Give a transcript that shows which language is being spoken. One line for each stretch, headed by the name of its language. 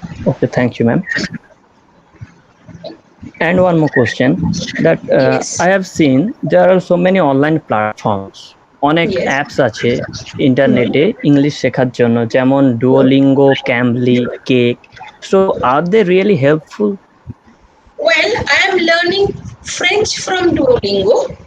English: Okay, thank you, ma'am. And one more question that I have seen there are so many online platforms.
Bangla: অনেক apps আছে ইন্টারনেটে English শেখার জন্য যেমন Duolingo, ক্যাম্বলি, cake.
English: So are they really helpful? Well, I am learning French from Duolingo.